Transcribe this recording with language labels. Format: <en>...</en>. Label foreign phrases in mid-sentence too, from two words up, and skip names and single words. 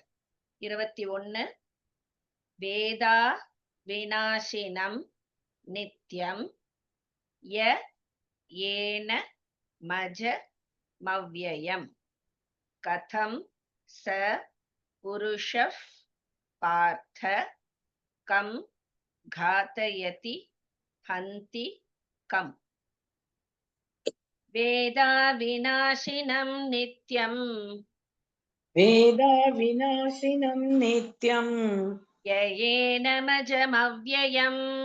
<sa>21 वेदा विनाशिनं नित्यं य एन मज मव्ययम् कथं स पुरुषः पार्थ कम् घातयति हन्ति कम् वेदा विनाशिनं नित्यम् वेदा विनाशिनं नित्यम् ययेनमजमव्ययम्</sa>